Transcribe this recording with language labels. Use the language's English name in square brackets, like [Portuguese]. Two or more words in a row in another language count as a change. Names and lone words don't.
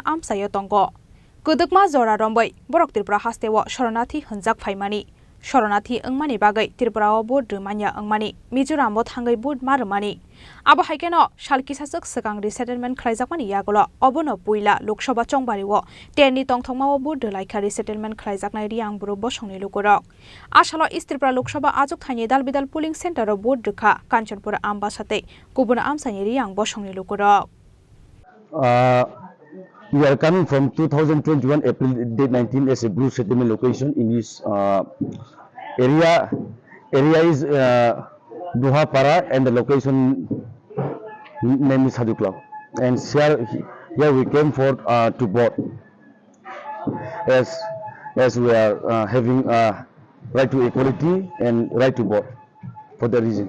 [Kok Borok] आमसायो तंग गोदोकमा जरा रम्बै बरक त्रिपुरा हास्तेव शरणार्थी हनजाक फाइमानि शरणार्थी अंगमानि बागै त्रिपुराव बोर्ड मानिया अंगमानि मिजोरामो थांगै बोर्ड मारमानि आबो हाइकेनो सालकिसासक सगां रिसेटलमेन्ट खालायजाकमानि यागल अबनो पुइला लोकसभा चंबारिव तेरनि तंथंमाव बोर्ड लाइखा रिसेटलमेन्ट खालायजाकनाय रियांबुरु बसंनि लुगुरक आसालाव इस्त्रिपुरा लोकसभा आजुकथायनि दालबिदाल पोलिं सेन्टार बोर्ड देखा कांचनपुर आम्बासाते गुबुन आमसानि रियां बसंनि लुगुरक [English] We are coming from 2021 April date 19 as a blue settlement location in this area. Area is Duhapara and the location name is Hadukla. And here we came for to board as we are having right to equality and right to board for that reason.